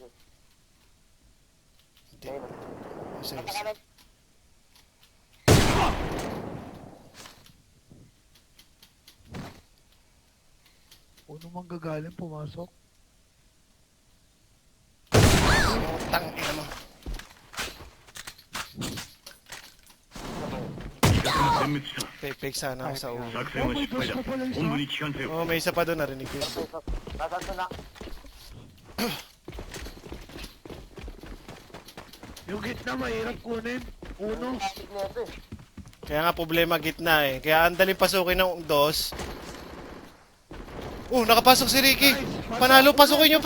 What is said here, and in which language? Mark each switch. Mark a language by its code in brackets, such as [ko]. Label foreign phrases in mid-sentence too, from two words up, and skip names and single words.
[tl] Hindi. Ayun, no? Sige. Nakakanag. Uno mang gagaling, pumasok. Tangin mo. [ja] 味方が全滅した [tl] Fake sana ako sa ulo. [ja] 作戦は失敗だ本部に帰還せよ [tl] Oh, may isa pa doon, narinig ko yun. Nasaan to na? Yung gitna, mahirap kunin. Uno. Traffic na ito eh. Kaya nga problema gitna eh. Kaya ang daling pasukin ng dos. Oh, nakapasok si Ricky. Panalo, pasukin nyo.